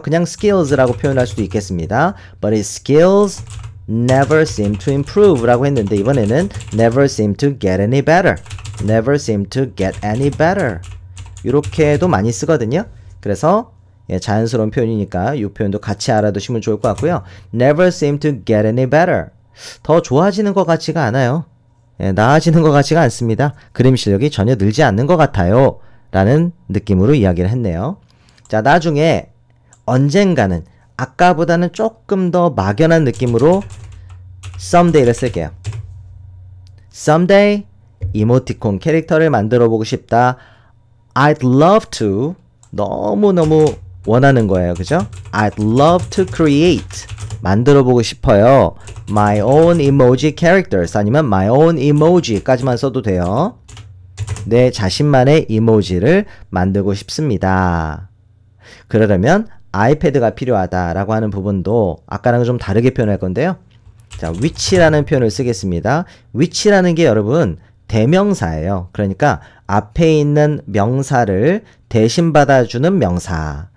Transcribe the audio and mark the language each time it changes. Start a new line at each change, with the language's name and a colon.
Korean: 그냥 skills라고 표현할 수도 있겠습니다.
English: But his skills never seem to improve
Korean: 라고 했는데 이번에는
English: never seem to get any better. never seem to get any better.
Korean: 이렇게도 많이 쓰거든요. 그래서 예, 자연스러운 표현이니까 이 표현도 같이 알아두시면 좋을 것 같고요.
English: never seem to get any better.
Korean: 더 좋아지는 것 같지가 않아요. 예, 나아지는 것 같지가 않습니다. 그림 실력이 전혀 늘지 않는 것 같아요. 라는 느낌으로 이야기를 했네요. 자, 나중에 언젠가는 아까보다는 조금 더 막연한 느낌으로 someday를 쓸게요. someday 이모티콘 캐릭터를 만들어 보고 싶다.
English: I'd love to
Korean: 너무너무 원하는 거예요. 그죠?
English: I'd love to create
Korean: 만들어 보고 싶어요.
English: My own emoji characters
Korean: 아니면
English: my own emoji까지만
Korean: 써도 돼요. 내 자신만의 이모지를 만들고 싶습니다. 그러려면 아이패드가 필요하다라고 하는 부분도 아까랑은 좀 다르게 표현할 건데요. 자, which라는 표현을 쓰겠습니다. which라는 게 여러분 대명사예요. 그러니까 앞에 있는 명사를 대신 받아주는 명사.